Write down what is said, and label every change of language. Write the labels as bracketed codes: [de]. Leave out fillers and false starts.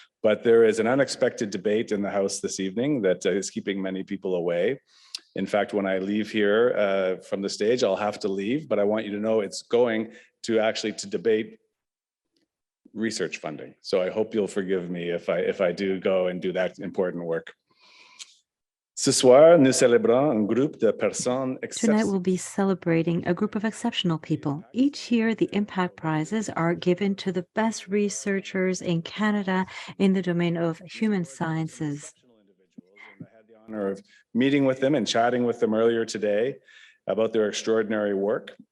[en] But there is an unexpected debate in the House this evening that is keeping many people away. In fact, when I leave here from the stage, I'll have to leave, but I want you to know it's going to debate research funding. So I hope you'll forgive me if I do go and do that important work. [fr] Ce soir, nous célébrons un groupe de personnes [en] Tonight we'll be celebrating a group of exceptional people. Each year, the Impact Prizes are given to the best researchers in Canada in the domain of human sciences. I had the honor of meeting with them and chatting with them earlier today about their extraordinary work.